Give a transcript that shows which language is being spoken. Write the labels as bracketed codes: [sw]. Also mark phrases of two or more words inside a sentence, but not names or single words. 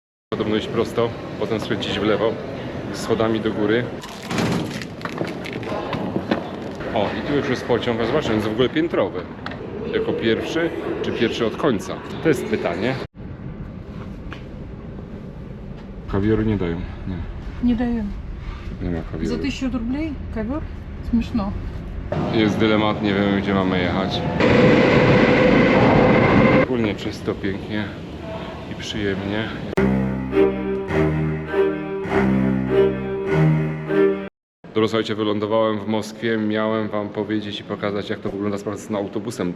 [pl] Podobno iść prosto, potem skręcić w lewo, schodami do góry. O, i tu już jest pociąg, a zobaczmy, jest w ogóle piętrowy. Jako pierwszy, czy pierwszy od końca? To jest pytanie. Kawioru nie dają, nie. [ru] Не даем. [pl] Nie ma За kawioru. [ru] 1000 рублей ковер? Смешно. [pl] Jest dylemat, nie wiemy gdzie mamy jechać. Ogólnie czysto, pięknie i przyjemnie. Dobra, słuchajcie, wylądowałem w Moskwie, miałem wam powiedzieć i pokazać, jak to wygląda sprawa z tym autobusem.